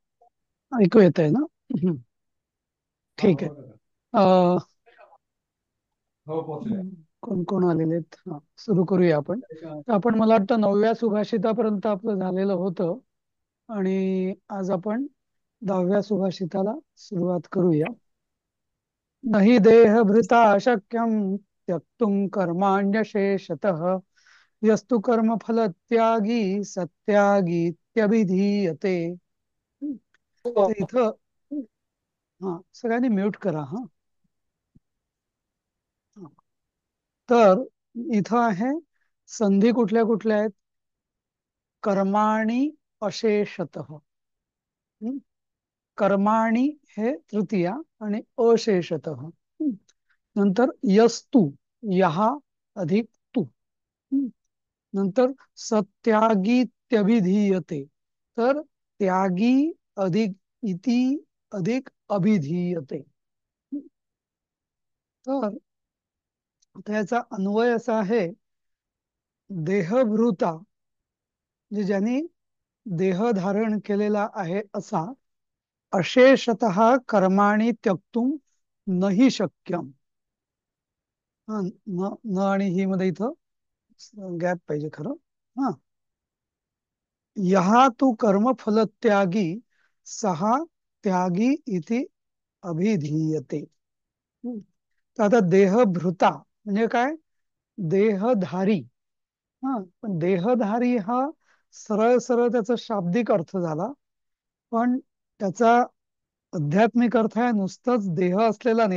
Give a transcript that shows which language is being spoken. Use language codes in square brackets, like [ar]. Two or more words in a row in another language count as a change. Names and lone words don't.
[mr] ऐकू येत आहे ना? हम्म, ठीक आहे. अ, कोण कोण आलेले आहेत? हा, सुरू करूया आपण. तर आपण, मला वाटतं, 9व्या सुभाषितापर्यंत आपलं झालेलं होतं. आणि आज आपण 10व्या सुभाषिताला सुरुवात करूया. [sa] नहि देहभृता शक्यं त्यक्तुं कर्माण्यशेषतः यस्तु कर्मफलत्यागी सत्यागीत्यभिधीयते. [mr] तर इथं, हा, सगळ्यांनी म्यूट करा. हा. हा. तर इथं आहे, संधी कुठल्या कुठल्या आहेत? [sa] कर्माणि अशेषतः. हं? [mr] कर्माणि हे तृतीया आणि अशेषतः. नंतर यस्तु, यहा अधिक तू. हं? नंतर सत्यागीत्यभिधीयते. तर [sa] त्यागी अधिक इति अधिक अभिधीयते. [mr] तर त्याचा अन्वय असा आहे, देहभृता, म्हणजे ज्यांनी देह धारण केलेला आहे असा, [sa] अशेषतः कर्माणि त्यक्तुम नही शक्यम. [mr] हा, न न आणि ही मध्ये इथं गॅप पाहिजे खरं. [sa] हा, यहा तू कर्मफलत्यागी सहा त्यागी इति अभिधीयते. हम्म. [mr] तर आता देहभृता म्हणजे काय? देहधारी. हा, पण देहधारी हा सरळ सरळ त्याचा शाब्दिक अर्थ झाला. पण त्याचा आध्यात्मिक अर्थ आहे नुसतंच देह असलेला नाही.